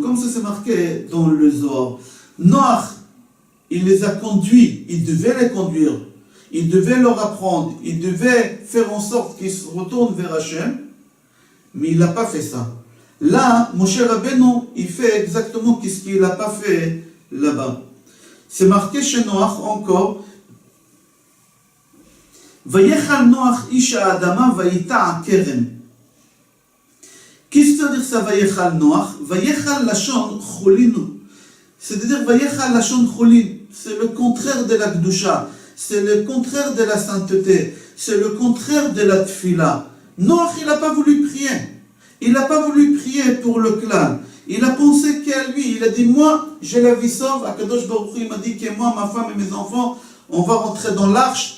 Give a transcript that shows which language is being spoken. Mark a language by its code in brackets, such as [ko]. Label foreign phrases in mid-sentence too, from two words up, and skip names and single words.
[fr] Comme ça c'est marqué dans le Zohar. Noach, il les a conduits, il devait les conduire, il devait leur apprendre, il devait faire en sorte qu'ils se retournent vers Hachem, mais il n'a pas fait ça. Là, Moshe Rabbeinu, il fait exactement ce qu'il n'a pas fait là-bas. C'est marqué chez Noach encore. [he] ויחל נח איש האדמה ויטע כרם. [fr] Qu'est-ce que ça veut dire ça, [he] ויחל נח? ויחל לשון חולין. C'est-à-dire ויחל לשון חולין. [fr] C'est le contraire de la Gdusha. C'est le contraire de la sainteté. C'est le contraire de la tfila. Noach, il n'a pas voulu prier. Il n'a pas voulu prier pour le clan. Il a pensé qu'à lui. Il a dit, moi, j'ai la vie sauve. [he] הקדוש ברוך הוא, [fr] il m'a dit que moi, ma femme et mes enfants, on va rentrer dans l'arche.